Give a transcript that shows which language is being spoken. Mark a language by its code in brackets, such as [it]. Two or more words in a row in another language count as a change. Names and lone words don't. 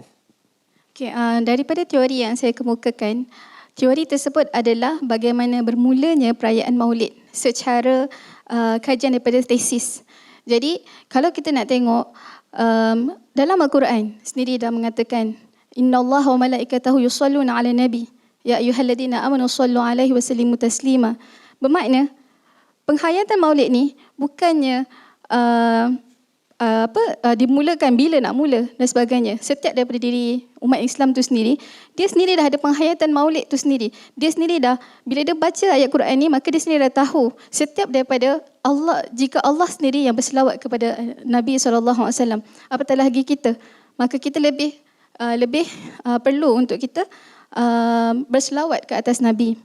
[ms] Okay, daripada teori yang saya kemukakan, teori tersebut adalah bagaimana bermulanya perayaan Maulid secara kajian daripada tesis. Jadi kalau kita nak tengok dalam Al-Quran sendiri dah mengatakan [ar] إن الله وملائكته يصلون على النبي يا أيها الذين آمنوا صلوا عليه وسلموا تسليما. [ms] Bermakna penghayatan Maulid ni bukannya dimulakan bila nak mula dan sebagainya. Setiap daripada diri umat Islam tu sendiri, dia sendiri dah ada penghayatan Maulid tu sendiri. Dia sendiri dah, bila dia baca ayat Quran ni, maka dia sendiri dah tahu setiap daripada Allah, jika Allah sendiri yang berselawat kepada Nabi SAW, apatah lagi kita, maka kita lebih perlu untuk kita berselawat ke atas Nabi.